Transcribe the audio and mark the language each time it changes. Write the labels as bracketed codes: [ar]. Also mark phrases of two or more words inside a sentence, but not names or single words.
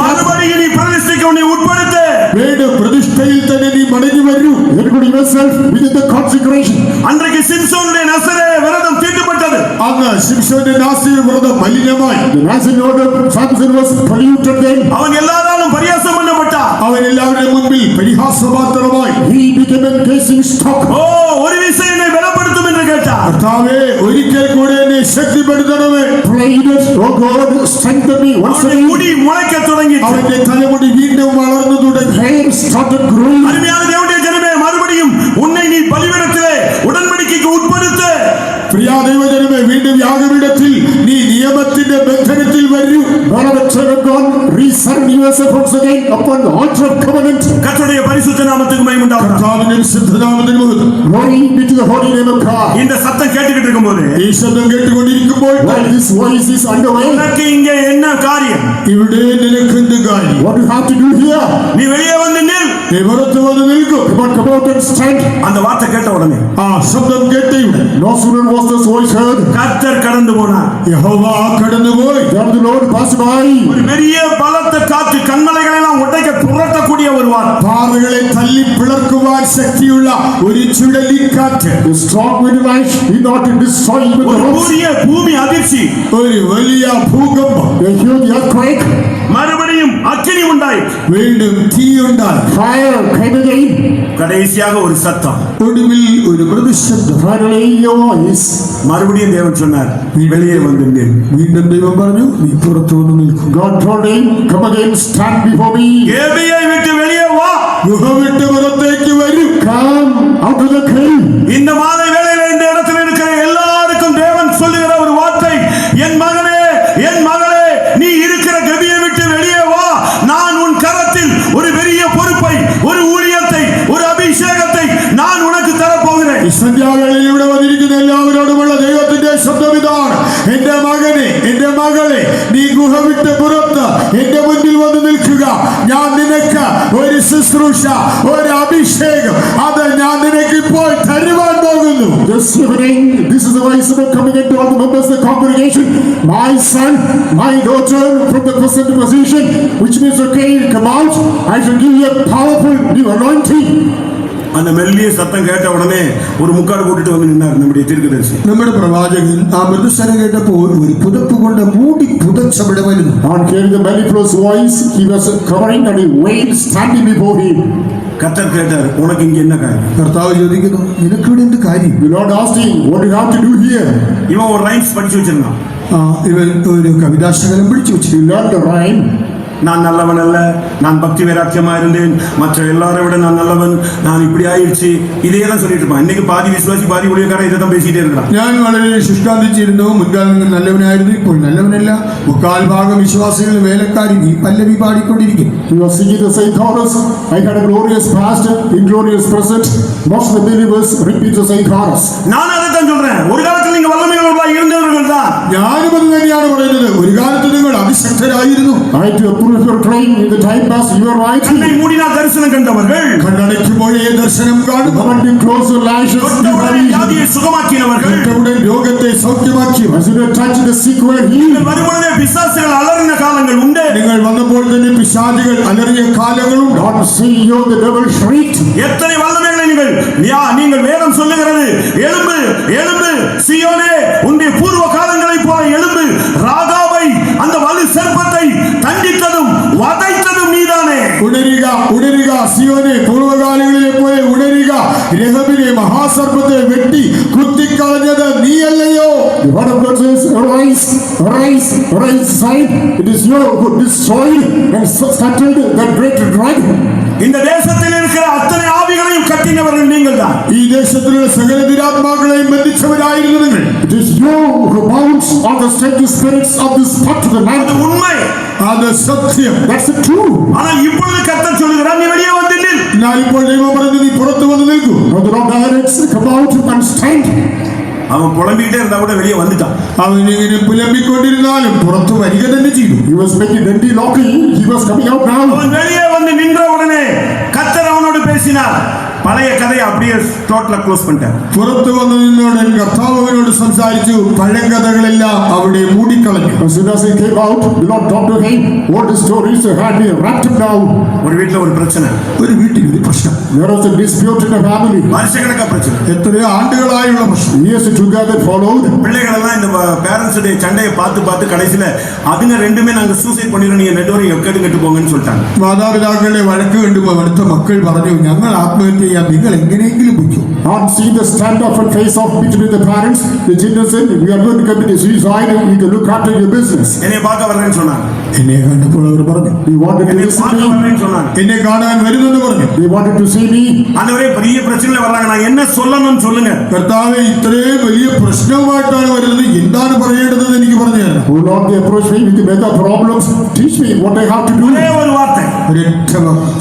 [ta] மறுபடியும் நீ பிரதிஷ்டைக்கு உன்னை உட்படுத்து. [ml] വീണ്ടും പ്രതിഷ്ഠയിൽ തന്നെ നീ മടങ്ങി വരൂ. [en] Including yourself within the consecration. [ta] அன்றைக்கு சிம்சோனுடைய நசரே விரதம் தீட்டுப்பட்டது. [ml] അന്ന് ശിംശോന്റെ നാസിക വ്രതം മലിനമായി. [en] The Nazarene order of Samson was polluted then. [ta] அவன் எல்லாராலும் பரியாசம் பண்ணப்பட்டான். [ml] അവൻ എല്ലാവരുടെ മുൻപിൽ പരിഹാസപാത്രമായി. [en] He became a gazing stock. [ta] ஓ, ஒரு விசை என்னை பலப்படுத்தும் என்று கேட்டான். [ml] കർത്താവേ, ഒരിക്കൽ കൂടെ എന്നെ ശക്തിപ്പെടുത്തണമേ. [en] Prayed, oh God, strengthen me once [ta] அவனுடைய [en] again. [ta] முடி முளைக்க தொடங்கிற்று. [ml] അവന്റെ തലമുടി വീണ്ടും വളർന്നു തുടങ്ങി. [en] Hair started growing. [ta] அருமையான தேவனுடைய ஜனமே, மறுபடியும் உன்னை நீ பலிபீடத்திலே உடன்படிக்கைக்கு உட்படுத்து. [ml] പ്രിയ ദൈവജനമേ, വീണ്ടും യാഗപീഠത്തിൽ നീ നിയമത്തിന്റെ ബന്ധനത്തിൽ വരൂ. [en] Beloved children of God, resurrender yourself once again upon the altar of covenant. [ta] கர்த்தருடைய பரிசுத்த நாமத்துக்கு மகிமை உண்டாகட்டும். [ml] കർത്താവിന്റെ വിശുദ്ധനാമത്തിന് മഹത്വം. [en] Glory be to the holy name of God. [ta] இந்த சத்தம் கேட்டுக்கிட்டு இருக்கும்போது [ml] ഈ ശബ്ദം കേട്ടുകൊണ്ടിരിക്കുമ്പോൾ [en] While this voice is underway, [ta] உனக்கு இங்கே என்ன காரியம்? [ml] ഇവിടെ നിനക്കെന്ത് കാര്യം? [en] what do you have to do here? [ta] நீ வெளியே வந்து நில். [ml] നീ പുറത്ത് വന്ന് നിൽക്കും. [en] Come out and stand. [ta] அந்த வார்த்தை கேட்ட உடனே [ml] ആ ശബ്ദം കേട്ടയുടൻ [en] No sooner was this voice heard [ta] கர்த்தர் கடந்து போனார். [ml] യഹോവ കടന്നുപോയി. [en] than the Lord passed by. [ta] ஒரு பெரிய பலத்த காற்று கண்மலைகளை எல்லாம் உடைக்க புரட்டக்கூடிய ஒரு வார்த்தை. [ml] പാറകളെ തല്ലി പിളർക്കുവാൻ ശക്തിയുള്ള ഒരു ചുഴലിക്കാറ്റ്, [en] The strong wind light did not destroy even the [ta] ஒரு [en] rocks. [ta] பெரிய பூமி அதிர்ச்சி. [ml] ഒരു വലിയ ഭൂകമ്പം, [en] A huge earthquake, [ta] மறுபடியும் அக்கினி உண்டாயிற்று. [ml] വീണ്ടും തീയുണ്ടായി. [en] fire came again. [ta] கடைசியாக ஒரு சத்தம். [ml] ഒടുവിൽ ഒരു മൃദുശബ്ദം. [en] Finally, your voice. [ta] மறுபடியும் தேவன் சொன்னார், நீ வெளியே வந்து நில். [ml] വീണ്ടും ദൈവം പറഞ്ഞു, നീ പുറത്തു വന്ന് നിൽക്കും. [en] God told him, come again, stand before me. [ta] கேபியை விட்டு வெளியே வா. [ml] ഗുഹ വിട്ട് പുറത്തേക്ക് വരും. [en] Come out of the cave. [ta] இந்த மாலை வேளையில இந்த இடத்தில் இருக்கிற எல்லாருக்கும் தேவன் சொல்லுகிற ஒரு வார்த்தை, என் மகனே, என் மகளே, நீ இருக்கிற கபியை விட்டு வெளியே வா. நான் உன் கரத்தில் ஒரு பெரிய பொறுப்பை, ஒரு ஊழியத்தை, ஒரு அபிஷேகத்தை நான் உனக்கு தரப்போகிறேன். [ml] ഈ സന്ധ്യാവേളയിൽ ഇവിടെ വന്നിരിക്കുന്ന എല്ലാവരോടുമുള്ള ദൈവത്തിന്റെ ശബ്ദം ഇതാണ്. എന്റെ മകനെ, എന്റെ മകളെ, നീ ഗുഹ വിട്ട് പുറത്ത് എന്റെ മുന്നിൽ വന്ന് നിൽക്കുക. ഞാൻ നിനക്ക് ഒരു ശുശ്രൂഷ, ഒരു അഭിഷേകം, അത് ഞാൻ നിനക്ക് ഇപ്പോൾ തരുവാൻ പോകുന്നു. [en] This evening, this is the voice of coming into all the members of the congregation. My son, my daughter, from the present position, which means, okay, come out. I shall give you a powerful new anointing. [ta] அந்த மெல்லிய சத்தம் கேட்ட உடனே ஒரு முக்காடு கூட்டிட்டு வந்து நின்னார் நம்முடைய தீர்க்கதரிசி. [ml] നമ്മുടെ പ്രവാചകൻ ആ മൃദുസ്വരം കേട്ടപ്പോൾ ഒരു പുതപ്പ് കൊണ്ട് മൂടി പുതച്ചവിടെ വരുന്നു. [en] On hearing the mellifluous voice, he was covering and he wailed standing before him. [ta] கர்த்தர் கேட்டார், உனக்கு இங்க என்ன காரியம்? [ml] കർത്താവ് ചോദിക്കുന്നു, നിനക്കിവിടെ എന്ത് കാര്യം? [en] The Lord asked him, what do you have to do here? [ta] இவன் ஒரு ரைம்ஸ் படிச்சு வச்சிருந்தான். [ml] ഇവൻ ഒരു കവിതാശകലം പിടിച്ചു വെച്ചു. [en] He learned the rhyme. [ta] நான் நல்லவன் அல்ல, நான் பக்தி வைராக்கியமா இருந்தேன், மற்ற எல்லாரை விட நான் நல்லவன், நான் இப்படி ஆயிடுச்சு, இதே தான் சொல்லிட்டு இருப்பான். இன்னைக்கு பாதி விசுவாசி பாதி ஊழியக்காரன் இதை தான் பேசிட்டே இருக்கிறான். [ml] ഞാൻ വളരെ ശുഷ്കാന്തിച്ചിരുന്നു, മുൻകാലങ്ങളിൽ നല്ലവനായിരുന്നു, ഇപ്പോൾ നല്ലവനല്ല. മുക്കാൽ ഭാഗം വിശ്വാസികൾ വേലക്കാരി ഈ പല്ലവി പാടിക്കൊണ്ടിരിക്കും. [en] He was singing the same chorus. I had a glorious past, inglorious present. Most of the believers repeat the same chorus. [ta] நான் அதை தான் சொல்றேன். ஒரு காலத்தில் நீங்க வல்லமைகளோட இருந்தவர்கள் தான். [ml] ഞാനും അത് തന്നെയാണ് പറയുന്നത്. ഒരു കാലത്ത് നിങ്ങൾ അതിശക്തരായിരുന്നു. [en] I to approve your claim in the time past, you are right. [ta] கண்ணை மூடினால் தரிசனம் கண்டவர்கள், [ml] കണ്ണടയ്ക്കുമ്പോഴേ ദർശനം കാണും. [en] Commanding close your lashes, you [ta] தொட்டவுடனே [en] have [ta] வியாதியை சுகமாக்கினவர்கள், [ml] തൊട്ടவுടൻ രോഗത്തെ സൗഖ്യമാക്കിയവർ. [en] as you touch the sick were healed. [ta] வரும்பொழுதே பிசாசுகள் அலறின காலங்கள் உண்டு. [ml] നിങ്ങൾ വന്നപ്പോൾ തന്നെ പിശാചുകൾ അലറിയ കാലങ്ങളും. [en] Not see you, the devil shrieked. [ta] எத்தனை வல்லமைகளை நீங்கள் வேதம் சொல்லுகிறது, எழும்பு எழும்பு சீயோனே, உன்னுடைய பூர்வ காலங்களைப் போல எழும்பு. ராகாபை, அந்த வலு சர்ப்பத்தை தண்டித்ததும் வதைத்ததும் நீதானே. [ml] ഉണരുക ഉണരുക സിയോനെ, പൂർവ്വകാലങ്ങളിലെ പോലെ ഉണരുക. രഹബിനെ മഹാസർപ്പത്തെ വെട്ടി കുത്തിക്കളഞ്ഞത് നീയല്ലയോ? [en] The word of God says, arise, arise, arise, Zion. It is you who destroyed and scattered that great dragon. [ta] இந்த தேசத்தில் இருக்கிற அத்தனை ஆவிகளையும் கட்டினவர்கள் நீங்கள் தான். [ml] ഈ ദേശത്തിലുള്ള സകല ദുരാത്മാക്കളെയും ബന്ധിച്ചവരായിരുന്നു നിങ്ങൾ. [en] It is you who bounds on the strange spirits of this part of the [ta] அது [en] land. [ta] உண்மை. [ml] അത് സത്യം. [en] That's the truth. [ta] ஆனால் இப்பொழுது கர்த்தர் சொல்லுகிறார், நீ வெளியே வந்து நில். [ml] എന്നാൽ ഇപ്പോൾ ദൈവം പറഞ്ഞു, നീ പുറത്തു വന്ന് നിൽക്കൂ. [en] Now the Lord directs, come out and stand. [ta] அவன் புலம்பிக்கிட்டே இருந்தா கூட வெளியே வந்துட்டான். [ml] അവൻ ഇങ്ങനെ പുലമ്പിക്കൊണ്ടിരുന്നാലും പുറത്തു വരിക തന്നെ ചെയ്തു. [en] He was making denti locking. He was coming out now. [ta] அவன் வெளியே வந்து நின்ற உடனே கர்த்தர் அவனோடு பேசினார். பழைய கதையை அப்படியே [en] totally close [ta] பண்ணிட்டார். [ml] പുറത്തു വന്നു നിന്നോടൻ കർത്താവ് അവനോട് സംസാരിച്ചു. പഴങ്കഥകളെല്ലാം അവിടെ മൂടിക്കളഞ്ഞു. [en] As soon as he came out, the Lord talked to him. All the stories had been wrapped him down. [ta] ஒரு வீட்டுல ஒரு பிரச்சனை, [ml] ഒരു വീട്ടിൽ ഒരു പ്രശ്നം, [en] There was a dispute in the family. [ta] வருஷக்கணக்கா பிரச்சனை. [ml] എത്രയോ ആണ്ടുകളായുള്ള പ്രശ്നം. [en] Years together followed. [ta] பிள்ளைகள் எல்லாம் இந்த பேரண்ட்ஸ் உடைய சண்டையை பார்த்து கடைசியில அதுங்க ரெண்டுமே நாங்க சூசைட் பண்ணிடுறோம், நீங்க ரெண்டு பேரும் எக்கேடு கெட்டு போங்கன்னு சொல்லிட்டாங்க. [ml] മാതാപിതാക്കളുടെ വഴക്ക് കണ്ടുമ്പോൾ അടുത്ത മക്കൾ പറഞ്ഞു, ഞങ്ങൾ ആത്മഹത്യ ചെയ്യാം, നിങ്ങൾ എങ്ങനെയെങ്കിലും പൊയ്ക്കോ. [en] On seeing the stand-off and face-off between the parents, the children said, we are going to commit suicide and you can look after your business. [ta] என்னைய பார்க்க வர்றேன்னு சொன்னாங்க. [ml] എന്നെ കണ്ടപ്പോൾ അവർ പറഞ്ഞു, [en] He wanted to [ta] என்னை [en] visit [ta] பார்க்க [en] me. [ta] வரேன்னு சொன்னாங்க. [ml] എന്നെ കാണാൻ വരുന്നെന്ന് പറഞ്ഞു. [en] He wanted to see me. [ta] ஆண்டவரே பெரிய பிரச்சனையில வர்றாங்க, நான் என்ன சொல்லணும்னு சொல்லுங்க. [ml] കർത്താവേ, ഇത്രയും വലിയ പ്രശ്നവുമായിട്ടാണ് വരുന്നത്, എന്താണ് പറയേണ്ടതെന്ന് എനിക്ക് പറഞ്ഞു തരണം. [en] Oh Lord, they approach me with the mega problems. Teach me what I have to do. [ta] ஒரே ஒரு வார்த்தை, [ml] ഒരൊറ്റ വാക്ക്.